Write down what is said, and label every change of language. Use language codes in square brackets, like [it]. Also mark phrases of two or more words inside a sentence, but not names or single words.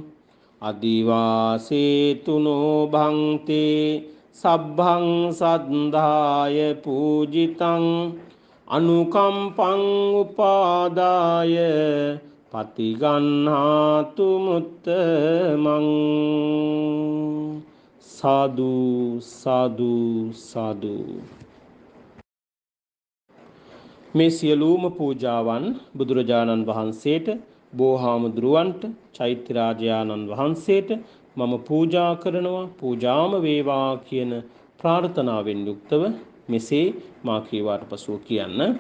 [pi] අදිවාසේතුනෝ භංතේ සබ්බං සද්ධාය පූජිතං අනුකම්පං උපාදාය පතිගන්හාතු මුත්තමං සාදු සාදු සාදු. [si] මේ සියලුම පූජාවන් බුදුරජාණන් වහන්සේට බෝහාමුදුරුවන්ට චෛත්‍යරාජයාණන් වහන්සේට මම පූජා කරනවා පූජාම වේවා කියන ප්‍රාර්ථනාවෙන් යුක්තව මෙසේ මා කීවාට පසුව කියන්න.